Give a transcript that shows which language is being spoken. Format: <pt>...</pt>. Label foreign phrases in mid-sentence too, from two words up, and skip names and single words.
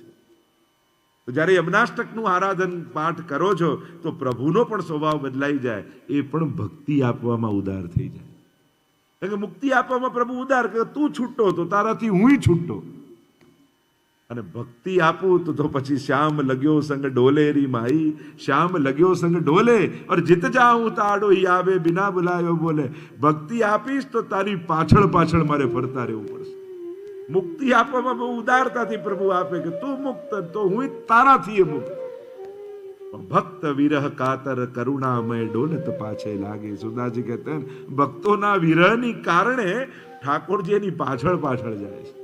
<gu>તો જ્યારે યમનાષ્ટકનું આરાધન પાઠ કરો છો તો પ્રભુનો પણ સ્વભાવ બદલાઈ જાય, એ પણ ભક્તિ આપવામાં ઉદાર થઈ જાય. કારણ કે મુક્તિ આપવામાં પ્રભુ ઉદાર, કે તું છૂટો તો તારાથી હું છૂટો. અને ભક્તિ આપું તો પછી</gu> <hi>श्याम लग्यो संग डोले री माई, श्याम लग्यो संग डोले और जित जाऊं ताड़ो ही आवे बिना बुलायो बोले.</hi> <gu>ભક્તિ આપીશ તો તારી પાછળ પાછળ મારે ફરતા રહેવું પડશે. મુક્તિ આપવામાં બહુ ઉદારતાથી પ્રભુ આપે કે તું મુક્ત તો હું તારાથી મુક્ત.</gu> <hi>भक्त विरह कातर करुणामय डोलत पाछे लागे.</hi> <gu>સુદાજી કહેતે ભક્તોના વિરહની કારણે ઠાકોરજી એની પાછળ પાછળ જાય છે.</gu>